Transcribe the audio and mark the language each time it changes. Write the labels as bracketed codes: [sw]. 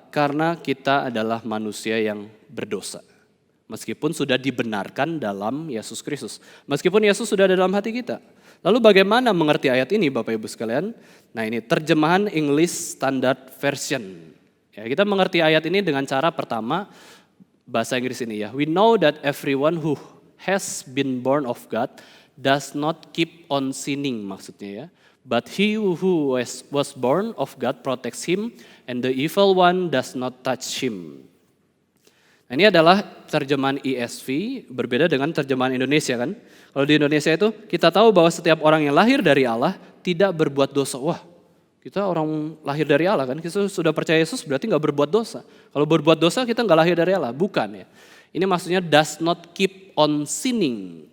[id] Karena kita adalah manusia yang berdosa. Meskipun sudah dibenarkan dalam Yesus Kristus. Meskipun Yesus sudah ada dalam hati kita. Lalu bagaimana mengerti ayat ini Bapak Ibu sekalian? Nah ini terjemahan English Standard Version. Ya, kita mengerti ayat ini dengan cara pertama, bahasa Inggris ini ya. [en] We know that everyone who has been born of God does not keep on sinning [id] maksudnya ya. [en] But he who was born of God protects him and the evil one does not touch him. [id] Nah, ini adalah terjemahan ESV, berbeda dengan terjemahan Indonesia kan. Kalau di Indonesia itu kita tahu bahwa setiap orang yang lahir dari Allah tidak berbuat dosa. Wah, kita orang lahir dari Allah kan, kita sudah percaya Yesus berarti gak berbuat dosa. Kalau berbuat dosa kita gak lahir dari Allah, bukan ya. Ini maksudnya [en] does not keep on sinning.